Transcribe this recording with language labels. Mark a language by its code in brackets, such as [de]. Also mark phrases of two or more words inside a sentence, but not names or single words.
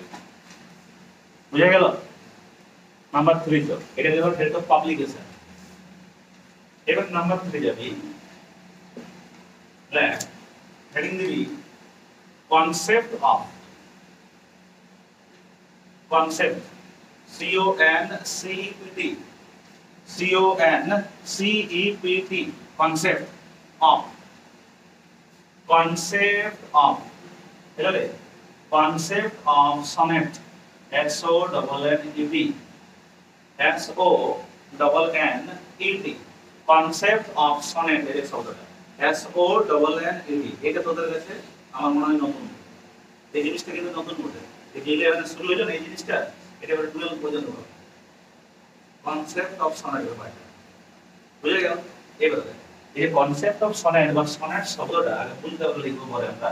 [bn] বুঝা গেল? নাম্বার 3 তো এটা হলো [en] date of publication. [bn] এবার নাম্বার 3 যাবি, লেখ হেডিং দিবি [en] concept of, concept [bn] C-O-N-C-E-P-T, [en] C-O-N-C-E-P-T, concept of, concept of, বুঝলে? concept of sonnet, S-O-N-N-E-T, S-O-N-N-E-T, concept of sonnet [bn] এই শব্দটা, S-O-N-N-E-T, এটা তোদের কাছে আমার মনে হয় নতুন, এই জিনিসটা কিন্তু নতুন বটে, এই যে 11 শুরু হলো না এই জিনিসটা, এটা এবার 12 পর্যন্ত হবে, [en] concept of sonnet [bn] ব্যাপারটা। বুঝে গেল? এবার এই [en] concept of sonnet [bn] বা সনেট শব্দটা আগে বুঝতে হবে, লিখবো পরে আমরা।